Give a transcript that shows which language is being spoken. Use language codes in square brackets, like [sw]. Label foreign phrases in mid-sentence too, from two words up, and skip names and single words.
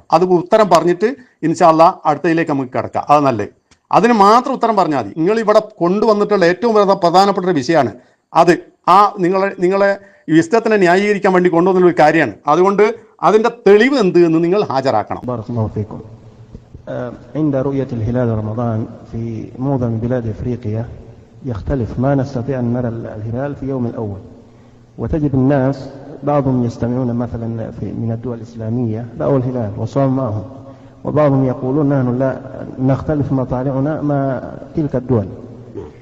[ml] അത് ഉത്തരം പറഞ്ഞിട്ട് [ar] إن شاء الله [ml] അടുത്തതിലേക്ക് നമുക്ക് കിടക്കാം. അത് നല്ലത്. അതിന് മാത്രം ഉത്തരം പറഞ്ഞാൽ മതി. നിങ്ങൾ ഇവിടെ കൊണ്ടുവന്നിട്ടുള്ള ഏറ്റവും പ്രധാനപ്പെട്ട ഒരു വിഷയമാണ് അത്. ആ നിങ്ങളെ ഇഷ്ടത്തിനെ ന്യായീകരിക്കാൻ വേണ്ടി കൊണ്ടുവന്ന ഒരു കാര്യമാണ്. അതുകൊണ്ട് അതിന്റെ തെളിവ് എന്ത് എന്ന് നിങ്ങൾ ഹാജരാക്കണം. [ar] عند رؤية الهلال رمضان في معظم بلاد أفريقيا يختلف، ما نستطيع أن نرى الهلال في يوم الأول، وتجد الناس بعضهم يستمعون مثلا من الدول الإسلامية رأوا الهلال وصاموا معهم، وبعضهم يقولون نحن لا نختلف مطالعنا مع تلك الدول.